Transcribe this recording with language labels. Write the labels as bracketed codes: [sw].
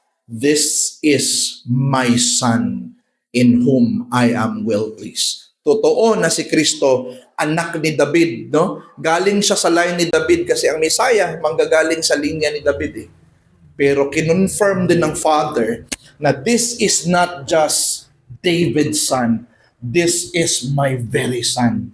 [en] This is my Son in whom I am well pleased. [tl] Totoo na si Kristo anak ni David, no? Galing siya sa line ni David kasi ang Messiah manggagaling sa linya ni David eh. Pero kinonfirm din ng Father na [en] this is not just David's son, this is my very son.